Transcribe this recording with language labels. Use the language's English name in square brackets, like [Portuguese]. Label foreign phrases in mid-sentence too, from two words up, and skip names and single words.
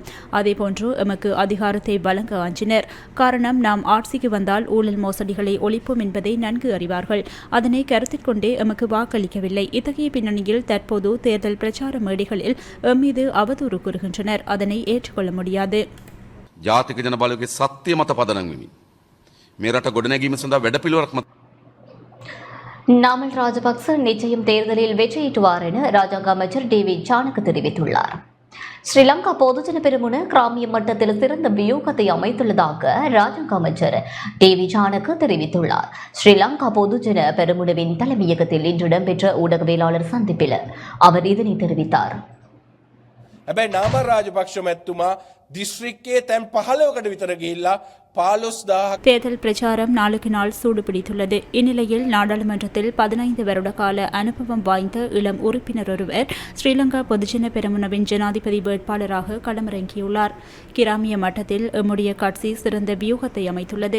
[Tamil] அதேபோன்று எமக்கு அதிகாரத்தை வழங்க அஞ்சினர். காரணம், நாம் ஆட்சிக்கு வந்தால் ஊழல் மோசடிகளை ஒழிப்போம் என்பதை நன்கு அறிவார்கள். அதனை கருத்தில் கொண்டே எமக்கு வாக்களிக்கவில்லை. இத்தகைய பின்னணியில் தற்போது தேர்தல் பிரச்சார மேடைகளில் எம்மீது அவதூறு கூறுகின்றனர். அதனை ஏற்றுக்கொள்ள முடியாது. [Sinhala] ජාතික ජන බලවේගයේ සත්‍ය මත පදනම් වෙමින් මේ රට ගොඩනැගීම සඳහා වැඩපිළිවෙලක් මත [Tamil] நாமல் ராஜபக்ச நிச்சயம் தேர்தலில் வெற்றியீட்டுவார் என ராஜாங்க அமைச்சர் டி வி சாணக்க தெரிவித்துள்ளார். ஸ்ரீலங்கா பொதுஜன பெரமுன கிராமிய மட்டத்தில் சிறந்த வியூகத்தை அமைத்துள்ளதாக ராஜாங்க அமைச்சர் டி வி சாணக்க தெரிவித்துள்ளார். ஸ்ரீலங்கா பொதுஜன பெரமுனவின் தலைமையகத்தில் இன்று இடம்பெற்ற ஊடகவியலாளர் சந்திப்பில் அவர் இதனை தெரிவித்தார். [Sinhala] හැබැයි නාමල් රාජපක්ෂ මැතිතුමා දිස්ත්‍රික්කයේ තැන් 15කට විතර ගිහිල්ලා 15,000 [Tamil] தேர்தல் பிரச்சாரம் நாளுக்கு நாள் சூடுபிடித்துள்ளது. இந்நிலையில் நாடாளுமன்றத்தில் 15 வருட கால அனுபவம் வாய்ந்த இளம் உறுப்பினர் ஒருவர் ஸ்ரீலங்கா பொதுஜன பெரமுனவின் ஜனாதிபதி வேட்பாளராக களமிறங்கியுள்ளார். கிராமிய மட்டத்தில் எம்முடைய கட்சி சிறந்த வியூகத்தை அமைத்துள்ளது.